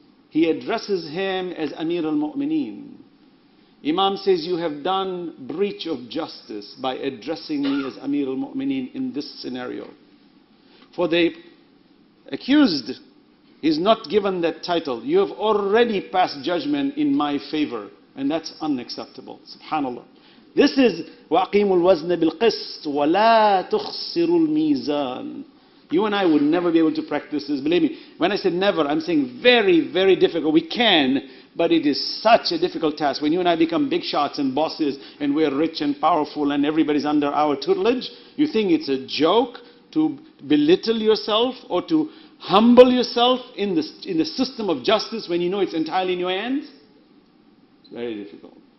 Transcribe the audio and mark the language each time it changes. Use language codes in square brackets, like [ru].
[en] He addresses him as Amir al-Mu'mineen. Imam says, you have done breach of justice by addressing me as Amir al-Mu'mineen in this scenario. For the accused is not given that title. You have already passed judgment in my favor, and that's unacceptable. Subhanallah. This is [ar] وَأَقِيمُوا الْوَزْنَ بِالْقِسْطِ وَلَا تُخْسِرُوا الْمِيزَانِ. [en] You and I would never be able to practice this. Believe me, when I say never, I'm saying very, very difficult. We can, but it is such a difficult task. When you and I become big shots and bosses, and we're rich and powerful, and everybody's under our tutelage, you think it's a joke to belittle yourself or to humble yourself in the system of justice when you know it's entirely in your hands? It's very difficult.